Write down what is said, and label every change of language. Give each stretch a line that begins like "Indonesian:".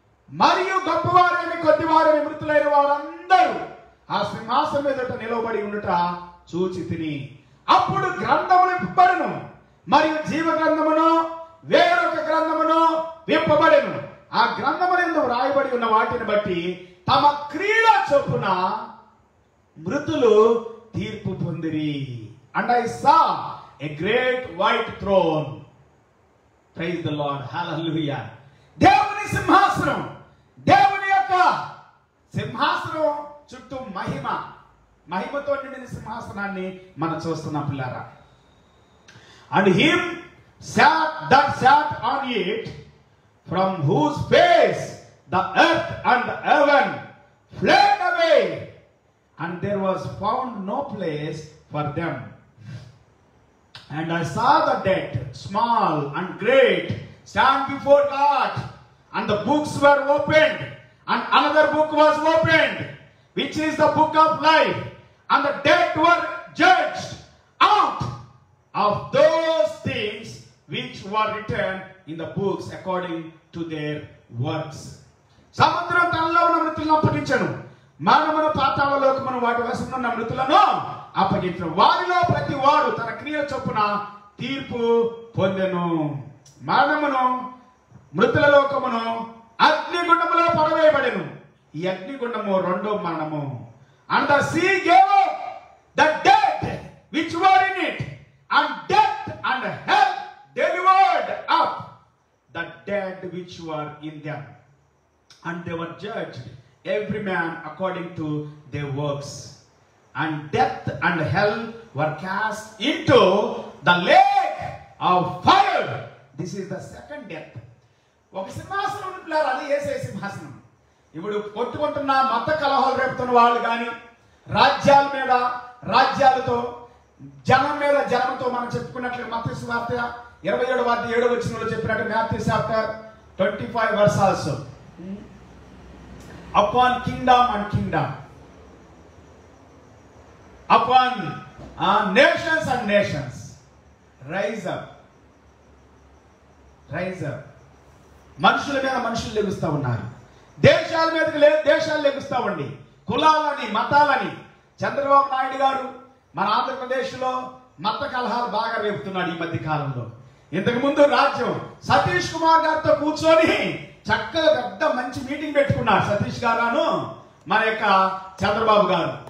Telugu: మరియు గొప్పవారేమి కొద్దివారేమి మృతులైన వారందరూ ఆ సింహాసనం ఎదుట నిలవబడి ఉండుట చూచితిని. అప్పుడు గ్రంథములు విప్పబడెను, మరియు జీవ గ్రంథమును వేరొక గ్రంథమును విప్పబడెను. ఆ గ్రంథములందు వ్రాయబడి ఉన్న వాటిని బట్టి తమ క్రియల చొప్పున మృతులు తీర్పు పొందిరి.
English: And I saw a great white throne. Praise the Lord. Hallelujah.
Telugu: దేవుని సింహాసనం, దేవుని యొక్క సింహాసనం చుట్టూ మహిమతో నిండిన సింహాసనాన్ని మనం చూస్తున్నాం పిల్లారా.
English: And him that sat on it, from whose face the earth and the heaven fled away, and there was found no place for them. And I saw the dead, small and great, stand before God, and the books were opened, and another book was opened, which is the book of life, and the dead were judged out of those things which were written in the books according to their works.
Telugu: సముద్రం తనలో ఉన్న మృతులను అప్పగించను, మరణమును పాతాళలోకమును వాటి వశమున ఉన్న మృతులను అప్పగించను. వారిలో ప్రతి వాడు తన క్రియల చొప్పున తీర్పు పొందెను. మరణమును మృతుల లోకమును అగ్నిగుండములో పడవేయబడెను. ఈ అగ్నిగుండము రెండో మరణము.
English: And the sea gave up the dead which were in it, and death and hell delivered up the dead which were in them, and they were judged every man according to their works. And death and hell were cast into the lake of fire. This is the second death.
Telugu: ఒక సింహాసనం పిల్లలు, అది యేసే సింహాసనం. ఇప్పుడు కొట్టుకుంటున్న మత కలహాలు రేపుతున్న వాళ్ళు కానీ, రాజ్యాల మీద రాజ్యాలతో, జనం మీద జనంతో మనం చెప్పుకున్నట్లు మత్తయి సువార్త 27వ అధ్యాయం 7వ వచనంలో చెప్పినట్టు
English: Matthew chapter 25 verse also. Upon kingdom and kingdom, upon nations and nations, rise up, rise up.
Telugu: మనుషుల మీద మనుషులు లెగుస్తూ ఉన్నారు, దేశాల మీదకి దేశాలు లెగుస్తూ ఉండి, కులాలని, మతాలని. చంద్రబాబు నాయుడు గారు మన ఆంధ్రప్రదేశ్లో మత కలహాలు బాగా రేపుతున్నాడు ఈ మధ్య కాలంలో. ఇంతకు ముందు రాజ్యం సతీష్ కుమార్ గారితో కూర్చొని చక్కగా పెద్ద మంచి మీటింగ్ పెట్టుకున్నారు సతీష్ గారు, మన యొక్క చంద్రబాబు గారు.